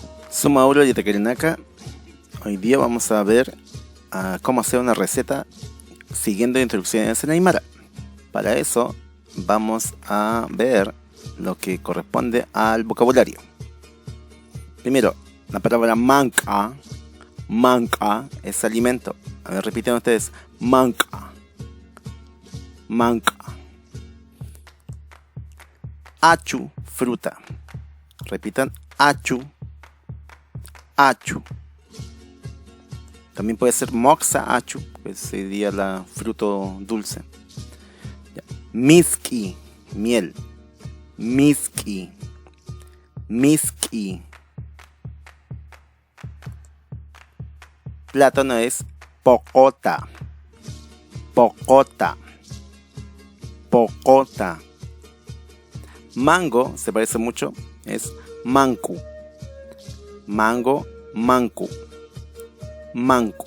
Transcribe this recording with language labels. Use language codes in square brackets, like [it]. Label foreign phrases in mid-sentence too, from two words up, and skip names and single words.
[es] Soy Mauro Yatacarinaka. Hoy día vamos a ver cómo hacer una receta siguiendo instrucciones en Aymara. Para eso vamos a ver lo que corresponde al vocabulario. Primero, la palabra manca. Manca es alimento. A ver, repiten ustedes. [ay] Manca. Manca. [es] Achu, fruta. [ay] Repitan. Achu. Achu. [es] También puede ser [ay] moxa achu, [es] que sería la fruto dulce. [ay] Miski, miel. Miski. Miski. [es] Plátano es pocota. [ay] Pocota. Pocota. [es] Mango se parece mucho, es mancu. [ay] Mango, mancu. Mancu.